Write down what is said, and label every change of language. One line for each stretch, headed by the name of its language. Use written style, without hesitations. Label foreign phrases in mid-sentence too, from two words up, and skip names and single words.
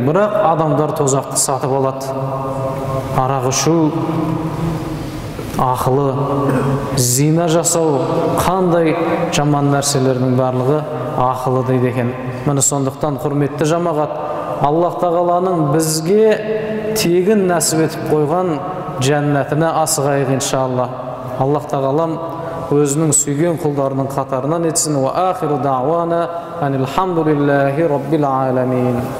Kazakh: Бірақ адамдар тозақты сатып алады. Арақ ішу, ақылы, зина жасау, қандай жаман нәрселердің барлығы ақылы» дейді екен. Міне сондықтан құрметті жамағат, Аллах тағаланың бізге тегін нәсіп етіп қойған жәннәтіне асығайық иншаллах. Аллах тағалам өзінің сүйген құлдарының қатарынан етсін.
Arabic: وآخر دعوانا أن الحمد لله رب العالمين.